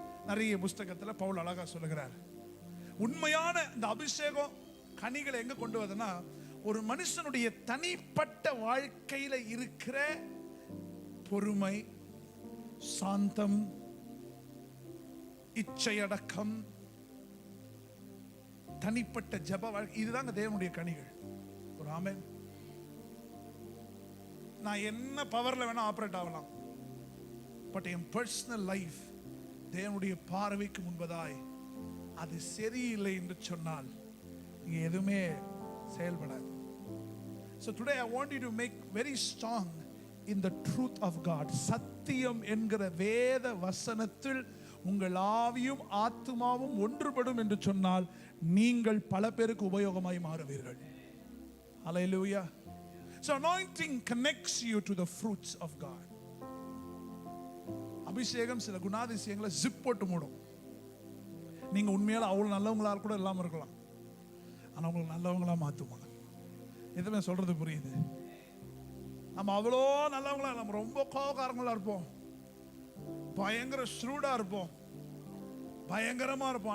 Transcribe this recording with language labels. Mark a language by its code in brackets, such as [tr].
[ta] நிறைய புஸ்தகத்தில் பவுல் அழகா சொல்லுகிறார். உண்மையான இந்த அபிஷேகம் கனிகளை எங்க கொண்டு வருதுன்னா, ஒரு மனுஷனுடைய தனிப்பட்ட வாழ்க்கையில இருக்கிற பொறுமை, சாந்தம், இச்சையடக்கம், தனிப்பட்ட ஜப வாழ்க்கை, இதுதாங்க தேவனுடைய கனிகள். ஒரு ஆமென். நான் என்ன பவர்ல வேணா ஆபரேட் ஆகலாம், பட் என் பர்சனல் லைஃப் தேவனுடைய பார்வைக்கு முன்பதாய் அது சரியில்லை என்று சொன்னால் இங்க எதுவுமே செயல்படாது. [en] So today I want you to make very strong in the truth of God. [ta] சத்தியம் என்கிற வேத வசனத்தில் உங்கள் ஆவியும் ஆத்துமாவும் ஒன்றுபடும் என்று சொன்னால் நீங்கள் பல பேருக்கு உபயோகமாய் மாறுவீர்கள். [en] Hallelujah. So anointing connects you to the fruits of God. [ta] அபிஷேகம் சில குணாதிசயங்களை ஜிப் போட்டு மூடும். நீங்க உண்மையால அவ்வளவு நல்லவங்களா கூட இல்லாம இருக்கலாம், ஆனா உங்களுக்கு நல்லவங்களா மாத்துவாங்க. எதுவுமே சொல்றது புரியுது? நம்ம அவ்வளோ நல்லவங்களா, நம்ம ரொம்ப கோபக்காரங்களா இருப்போம், பயங்கர ஸ்ரூடா இருப்போம், பயங்கரமா இருப்போம்.